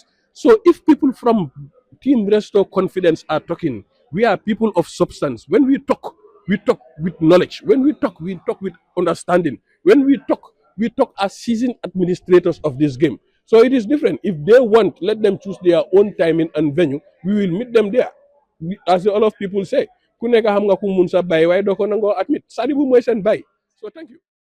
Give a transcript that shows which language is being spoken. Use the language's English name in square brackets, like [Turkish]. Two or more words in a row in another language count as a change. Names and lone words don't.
[English] So if people from Team Restore Confidence are talking, we are people of substance. When we talk with knowledge. When we talk with understanding. When we talk as seasoned administrators of this game. So it is different. If they want, let them choose their own timing and venue. We will meet them there. As a lot of people say, [Wolof] ku nekk xam nga ku mun sa bay waaye doo ko nangoo admit Sadibu mooy seen bay. [English] So thank you.